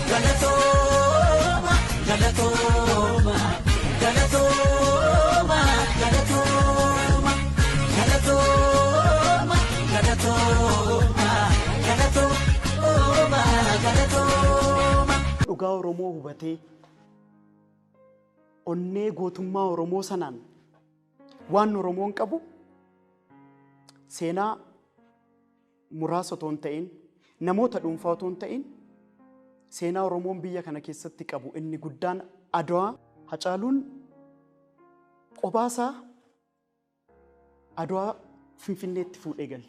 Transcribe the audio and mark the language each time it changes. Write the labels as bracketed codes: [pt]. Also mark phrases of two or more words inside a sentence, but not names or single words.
[om] galatoomaa galatoomaa galatoomaa galatoomaa galatoomaa galatoomaa galatoomaa galatoomaa dhugaa Oromoo hubatee onnee gootummaa Oromoo sanaan waan Oromoon qabu seenaa muraasa otoo hin ta'in namoota dhuunfaa otoo hin ta'in seenaa Oromoon biyya kana keessatti qabu inni guddaan Adwaa Hacaaluun qobaasaa Adwaa Finfinneetti fuudhee galche.